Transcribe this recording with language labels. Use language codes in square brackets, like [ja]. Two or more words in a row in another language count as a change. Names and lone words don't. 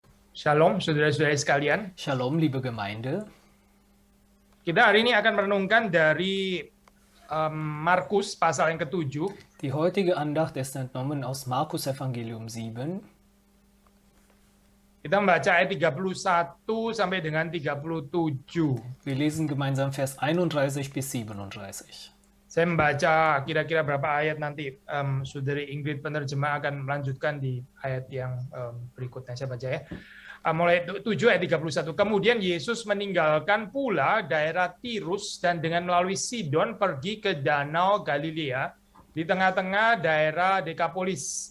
[id] Shalom, saudara-saudara sekalian. Shalom, [de] liebe Gemeinde. [id] Kita hari ini akan merenungkan dari Markus pasal yang ke-7. [de] Die heutige Andacht ist entnommen aus Markus Evangelium 7. [id] Kita membaca ayat 31 sampai dengan 37. [de] Wir lesen gemeinsam Vers 31 bis 37. [id] Saya membaca kira-kira berapa ayat nanti saudari Ingrid penerjemah akan melanjutkan di ayat yang berikutnya. Saya baca ya. Mulai 7 ayat 31. Kemudian Yesus meninggalkan pula daerah Tirus dan dengan melalui Sidon pergi ke Danau Galilea di tengah-tengah daerah Dekapolis.